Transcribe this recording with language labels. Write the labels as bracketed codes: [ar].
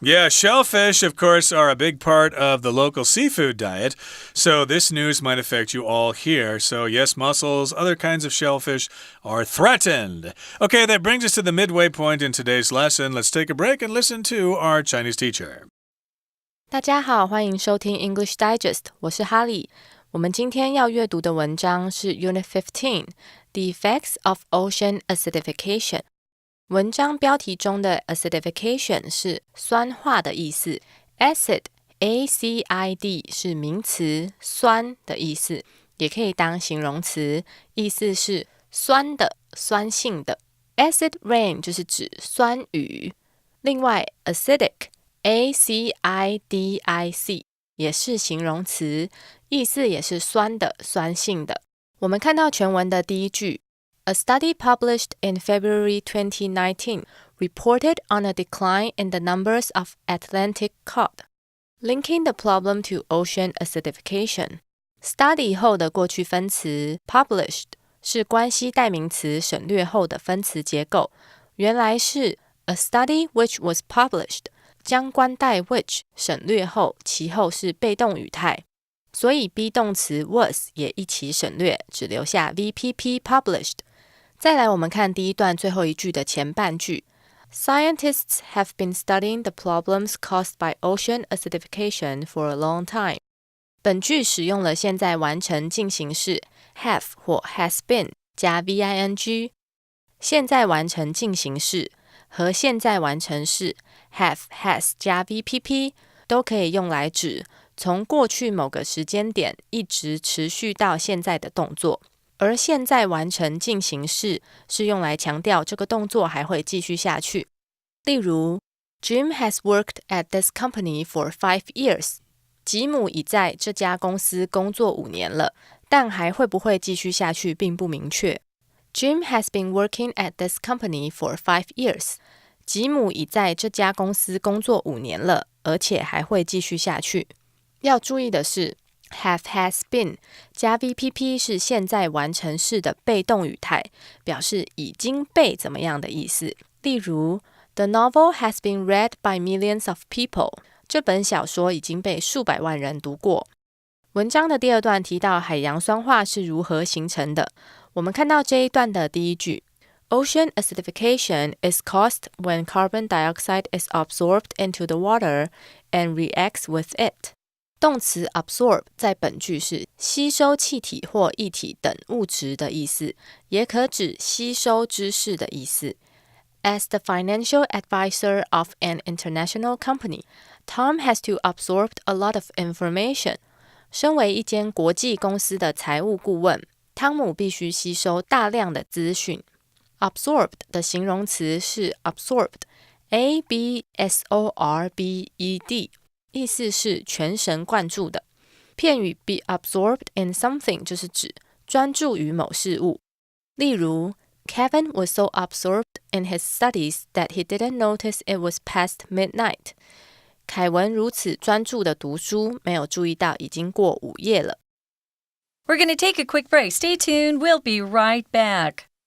[en] Yeah, shellfish, of course, are a big part of the local seafood diet. So this news might affect you all here. So yes, mussels, other kinds of shellfish are threatened. Okay, that brings us to the midway point in today's lesson. Let's take a break and listen to our Chinese teacher. [zh] 大家好，欢迎收听 English Digest， 我是哈利。我们今天要阅读的文章是 Unit 15, The Effects of Ocean Acidification. 文章标题中的 acidification 是酸化的意思 ，acid A-C-I-D 是名词，酸的意思，也可以当形容词，意思是酸的、酸性的。 Acid rain 就是指酸雨。另外 acidic A-C-I-D-I-C 也是形容词，意思也是酸的、酸性的。我们看到全文的第一句 [en] A study published in February 2019 reported on a decline in the numbers of Atlantic cod, linking the problem to ocean acidification. [zh] Study 后的过去分词 published 是关系代名词省略后的分词结构，原来是 [en] a study which was published， [zh] 将关代 which 省略后，其后是被动语态，所以 be 动词 was 也一起省略，只留下 VPP published。再来我们看第一段最后一句的前半句 [en] Scientists have been studying the problems caused by ocean acidification for a long time。 [zh] 本句使用了现在完成进行式 have 或 has been 加 VING， 现在完成进行式和现在完成式 have has 加 VPP 都可以用来指从过去某个时间点一直持续到现在的动作，而现在完成进行式是用来强调这个动作还会继续下去。例如 [en] Jim has worked at this company for 5 years。 [zh] 吉姆已在这家公司工作5年了，但还会不会继续下去并不明确。 [en] Jim has been working at this company for 5 years。 [zh] 吉姆已在这家公司工作5年了，而且还会继续下去。要注意的是have has been 加 VPP 是现在完成式的被动语态，表示已经被怎么样的意思。例如 [en] The novel has been read by millions of people。 [zh] 这本小说已经被数百万人读过。文章的第二段提到海洋酸化是如何形成的。我们看到这一段的第一句 [en] Ocean acidification is caused when carbon dioxide is absorbed into the water and reacts with it。 [zh] 动词 absorb 在本句是吸收气体或液体等物质的意思，也可指吸收知识的意思。 [en] As the financial advisor of an international company, Tom has to absorb a lot of information. [zh] 身为一间国际公司的财务顾问，汤姆必须吸收大量的资讯。 Absorbed 的形容词是 absorbed, A-B-S-O-R-B-E-D。意思是全神贯注的。片语 be absorbed in something 就是指专注于某事物。例如 [en] Kevin was so absorbed in his studies that he didn't notice it was past midnight。 [zh] 凯文如此专注的读书，没有注意到已经过午夜了。 [en] We're going to take a quick break. Stay tuned. We'll be right back.